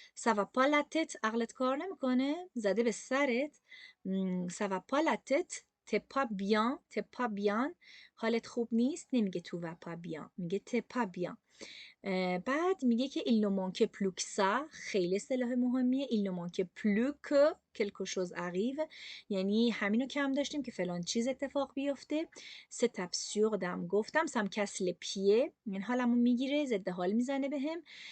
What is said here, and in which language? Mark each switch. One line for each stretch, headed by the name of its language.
French: ça va pas la tête
Persian: عقلت کار نمیکنه، زده به سرت.
French: ça va pas la tête t'es pas bien t'es pas bien
Persian: حالت خوب نیست، نمیگه تو
French: va pas bien میگه t'es pas bien.
Persian: بعد میگه که
French: il ne manque plus que ça
Persian: خیلی اصطلاح مهمیه.
French: il ne manque plus que quelque chose arrive
Persian: یعنی همینو کم داشتیم که فلان چیز اتفاق بیفته. c'est absurde هم گفتم.
French: ça me casse les pieds
Persian: یعنی حالمو میگیره، ضد حال میزنه بهم.